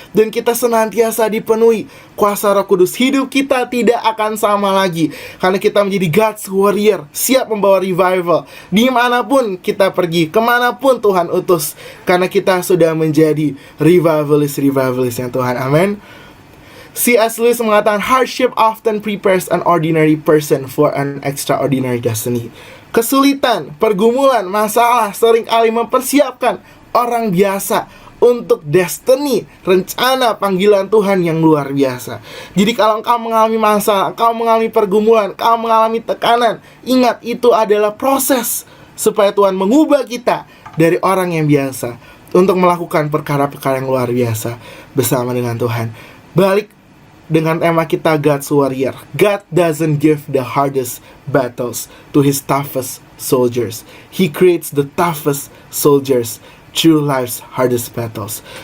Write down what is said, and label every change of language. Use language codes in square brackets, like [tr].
[id] Dan kita senantiasa dipenuhi kuasa Roh Kudus. Hidup kita tidak akan sama lagi, karena kita menjadi God's warrior, siap membawa revival dimanapun kita pergi, kemanapun Tuhan utus, karena kita sudah menjadi revivalist yang Tuhan. Amin. C.S. [en] Lewis [id] mengatakan, [en] hardship often prepares an ordinary person for an extraordinary destiny. [id] Kesulitan, pergumulan, masalah seringkali mempersiapkan orang biasa untuk destiny, rencana panggilan Tuhan yang luar biasa. Jadi kalau engkau mengalami masalah, engkau mengalami pergumulan, engkau mengalami tekanan, ingat itu adalah proses supaya Tuhan mengubah kita dari orang yang biasa untuk melakukan perkara-perkara yang luar biasa bersama dengan Tuhan. Balik dengan tema kita, God's warrior. [en] God doesn't give the hardest battles to his toughest soldiers. He creates the toughest soldiers through life's hardest battles.